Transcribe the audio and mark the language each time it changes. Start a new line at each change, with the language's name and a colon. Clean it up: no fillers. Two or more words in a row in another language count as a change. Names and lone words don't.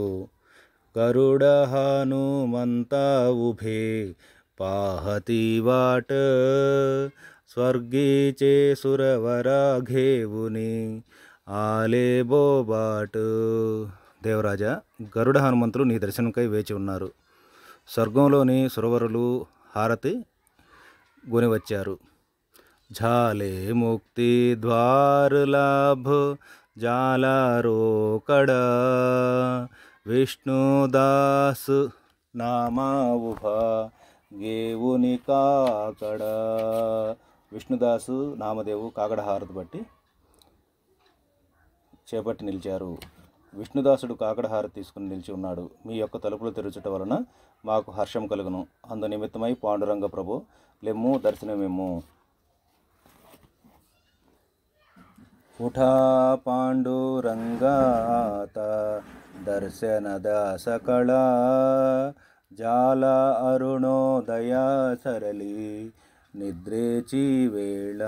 Marathi: गरुड हनुमंत उभे पाहती वाट, स्वर्गीचे सुरवर घेऊनी आले बोभाट.
Telugu: దేవరాజా, గరుడ హనుమంతులు నీ దర్శనంకై వేచి ఉన్నారు. స్వర్గంలోని సురవరులు హారతి కొని వచ్చారు.
Marathi: झाले मुक्ति द्वार लाभ जाला रोकडा, विष्णुदास नामा उभा घेऊनी काकडा.
Telugu: విష్ణుదాసు నామదేవు కాకడ హారతి బట్టి చేపట్టి నిలిచారు. విష్ణుదాసుడు కాకడ హారతి తీసుకుని నిలిచి ఉన్నాడు. మీ యొక్క తలుపులు తెరుచుట వలన మాకు హర్షం కలుగును. అందు నిమిత్తమై పాండురంగ ప్రభు లెమ్ము, దర్శనమేము.
Marathi: उठा पांडुरंगात दर्शन द्या सकळा, झाला अरुणोदय सरळी निद्रेची वेळा.